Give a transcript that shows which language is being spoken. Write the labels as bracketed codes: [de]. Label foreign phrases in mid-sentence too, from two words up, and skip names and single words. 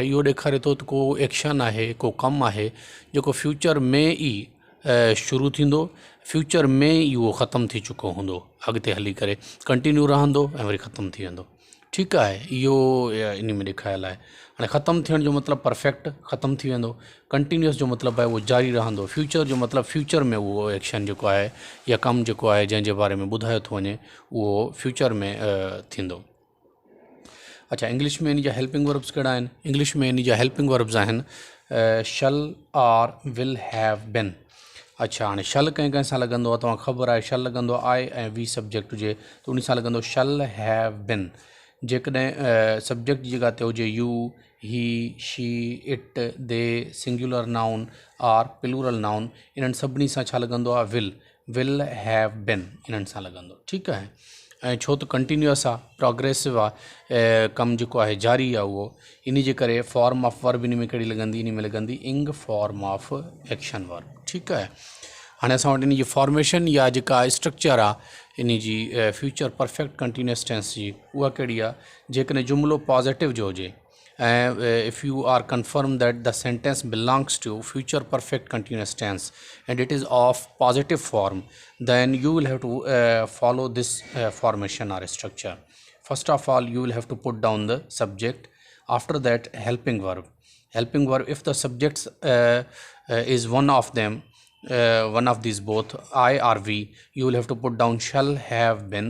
[sd] इहो ॾेखारे थो त को एक्शन आहे, को कमु आहे जेको फ्यूचर में ई शुरू थींदो, फ्यूचर में ई उहो ख़तमु थी चुको हूंदो, अॻिते हली करे कंटिन्यू रहंदो ऐं वरी ख़तमु थी वेंदो। ठीकु आहे। इहो इन में ॾेखारियल आहे। हाणे ख़तमु थियण जो मतिलबु परफेक्ट ख़तमु थी वेंदो, कंटिन्यूअस जो मतिलबु आहे उहो जारी रहंदो, फ्यूचर जो मतिलबु फ्यूचर में उहो एक्शन जेको आहे या कमु जेको आहे जंहिंजे बारे में ॿुधायो थो वञे उहो फ्यूचर में थींदो। अच्छा, इंग्लिश में इन जा [en] helping verbs [sd] कहिड़ा आहिनि? इंग्लिश में इन जा [en] helping verbs [sd] आहिनि [en] shall or will have been. [sd] अच्छा, हाणे शल कंहिं सां लॻंदो आहे? तव्हां ख़बर आहे शल लॻंदो आहे आई ऐं वी सब्जेक्ट हुजे त उन सां लॻंदो [en] shall have been. [sd] जेकॾहिं सब्जेक्ट जी जॻह ते हुजे [en] you, he, she, it, they, singular noun or plural noun, [sd] इन्हनि सभिनी सां छा लॻंदो आहे? [en] will have been [sd] इन्हनि सां लॻंदो। ठीकु आहे। ऐं छो त कंटिन्यूअस आहे, प्रोग्रेसिव आहे, कमु जेको आहे जारी आहे उहो, इन जे करे [en] form of verb [sd] इन में कहिड़ी लॻंदी? इन में लॻंदी [en] ing form of action verb. [sd] ठीकु आहे। हाणे असां वटि इन जी फॉर्मेशन या जेका स्ट्रक्चर आहे इन जी [en] future perfect continuous tense [sd] जी उहा कहिड़ी आहे? जेकॾहिं जुमिलो पॉज़िटिव जो हुजे [en] and if you are confirmed that the sentence belongs to future perfect continuous tense and it is of positive form, then you will have to follow this formation or structure. First of all, you will have to put down the subject. After that, helping verb. If the subjects is one of them, one of these both, I or we, you will have to put down shall have been.